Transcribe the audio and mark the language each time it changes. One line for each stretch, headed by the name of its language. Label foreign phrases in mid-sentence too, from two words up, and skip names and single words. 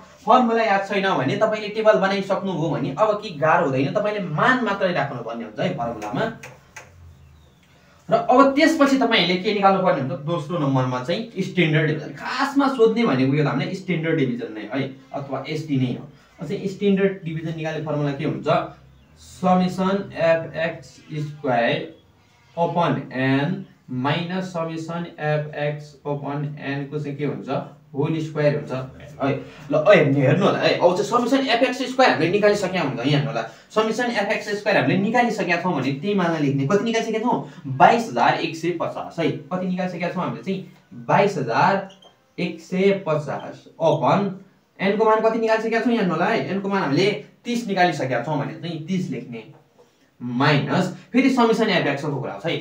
Nepali: फर्मुला याद छैन भने तपाईले टेबल बनाइसक्नु भयो भने अब के गाह्रो हुँदैन, तपाईले मान मात्रै राख्नु पर्ने हुन्छ है फर्मुलामा। र अब त्यसपछि तपाईले के निकाल्नु पर्ने हुन्छ, दोस्रो नम्बरमा चाहिँ
English: standard division.
Nepali: खासमा सोध्ने भनेको यो हामीले
English: standard division
Nepali: नै है, अथवा एसडी नै हो। अझै
English: standard division
Nepali: निकाल्ने फर्मुला के हुन्छ,
English: summation fx² upon n minus summation fx upon n
Nepali: को चाहिँ के हुन्छ,
English: whole square
Nepali: हुन्छ है। ल हेर्नु होला है, अब चाहिँ
English: summation fx²
Nepali: हामीले निकालिसक्या हुन्छ। यहाँ हेर्नु होला,
English: summation fx²
Nepali: हामीले निकालिसक्या छौं भने त्यही मानलाई लेख्ने। कति निकालिसक्या छौं, 22150 है। कति निकालिसक्या छौं हामीले चाहिँ 22150
English: upon n
Nepali: को मान कति निकालिसक्या छौं, यहाँ हेर्नु होला है, n को मान हामीले 30 निकालिसक्या छौं भने चाहिँ 30 लेख्ने माइनस फेरि
English: summation fx
Nepali: को कुरा है।